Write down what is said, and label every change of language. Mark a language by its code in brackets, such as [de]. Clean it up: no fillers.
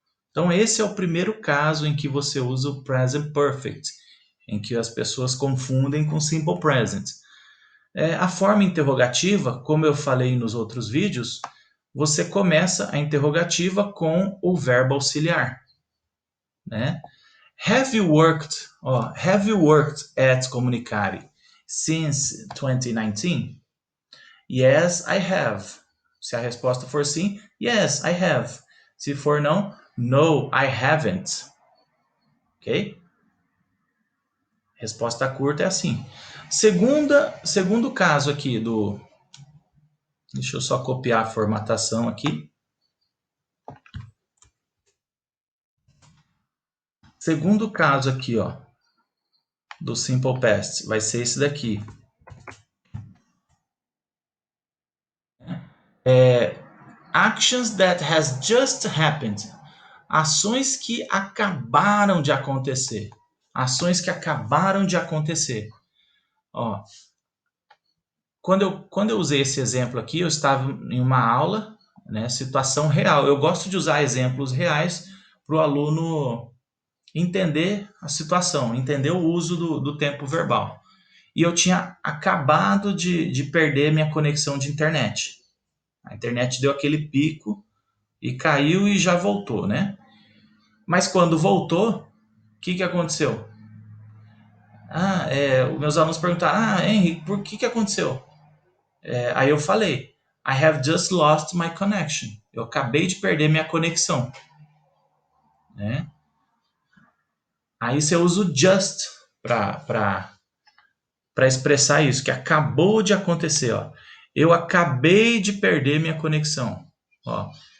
[pt] Então, esse é o primeiro caso em que você usa o present perfect, em que as pessoas confundem com simple present. A forma interrogativa, como eu falei nos outros vídeos, você começa a interrogativa com o verbo auxiliar. Né? [en] Have you worked at Comunicare since 2019? Yes, I have. [pt] Se a resposta for sim, [en] yes, I have. [pt] Se for não, [en] no, I haven't. [pt] Ok? Resposta curta é assim. Segundo caso aqui do... Deixa eu só copiar a formatação aqui. Segundo caso aqui, ó, do Simple Past, vai ser esse daqui. [en] Actions that has just happened. [pt] Ações que acabaram de acontecer. Ações que acabaram de acontecer. Ó, quando eu usei esse exemplo aqui, eu estava em uma aula, né, situação real. Eu gosto de usar exemplos reais para o aluno entender a situação, entender o uso do tempo verbal. E eu tinha acabado de perder minha conexão de internet. A internet deu aquele pico e caiu e já voltou, né? Mas quando voltou, o que aconteceu? Os meus alunos perguntaram, Henry, por que aconteceu? Aí eu falei, [en] I have just lost my connection. [pt] Eu acabei de perder minha conexão. Né? Aí você usa o just para expressar isso, que acabou de acontecer. Ó. Eu acabei de perder minha conexão. Ó.